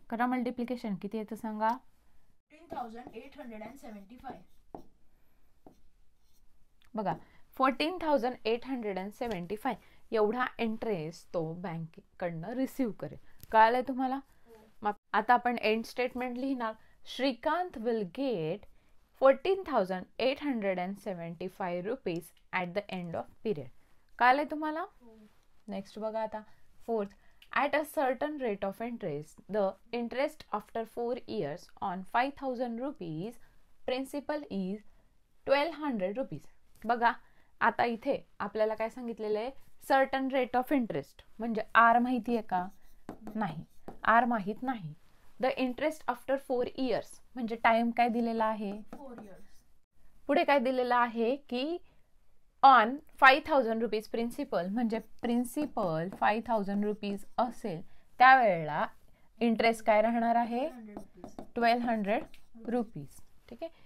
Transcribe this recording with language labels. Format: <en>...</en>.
<mr>करा मल्टिप्लिकेशन. किती येतं सांगा 14,875. बघा 14,875 एवढा इंटरेस्ट तो बँकेकडनं रिसीव्ह करेल. कळालंय तुम्हाला. मग आता आपण एंड स्टेटमेंट लिहिणार.</mr> <en>Shrikant will get 14,875 rupees at the end of period.</en> <mr>कळालंय तुम्हाला. नेक्स्ट बघा आता 4th.</mr> <en>At a certain rate of interest, the interest after 4 years on 5,000 rupees principal is 1,200 rupees.</en> <mr>बघा आता इथे आपल्याला काय सांगितलेलं आहे</mr> <en>certain rate of interest</en> <mr>म्हणजे आर माहिती आहे का नाही. आर माहित नाही.</mr> <en>the interest after 4 years</en> <mr>म्हणजे टाइम काय दिलेला आहे</mr> <en>4 years.</en> <mr>पुढे काय दिलेलं आहे की</mr> <en>on 5,000 rupees principal</en> <mr>म्हणजे प्रिन्सिपल 5,000 रुपीज असेल त्यावेळेला इंटरेस्ट काय राहणार आहे 1,200 रुपीज. ठीक आहे.</mr>